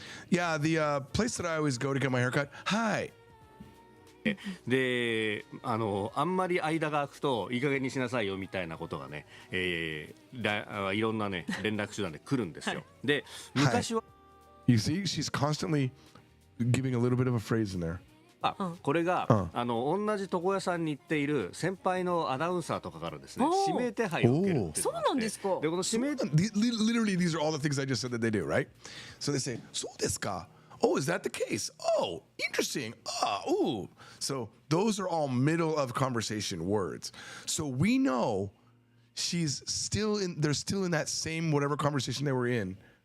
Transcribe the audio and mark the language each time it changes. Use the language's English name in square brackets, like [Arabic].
[English] Yeah, the place that I always go to get my haircut. Hi. [Japanese] で、あんまり間が空くといい加減にしなさいよみたいなことがね、いろんなね連絡手段で来るんですよ。で、昔は [English] You see, she's constantly giving a little bit of a phrase in there. [Japanese] これが同じ床屋さんに行っている先輩のアナウンサーとかからですね、指名手配を受けるっていう。そうなんですか。で、この指名 [English] Literally, these are all the things I just said that they do, right? So they say, [Japanese] そうですか? [English] Oh, is that the case? Oh, interesting. Ooh. So those are all middle of conversation words. So we know they're still in that same whatever conversation they were in.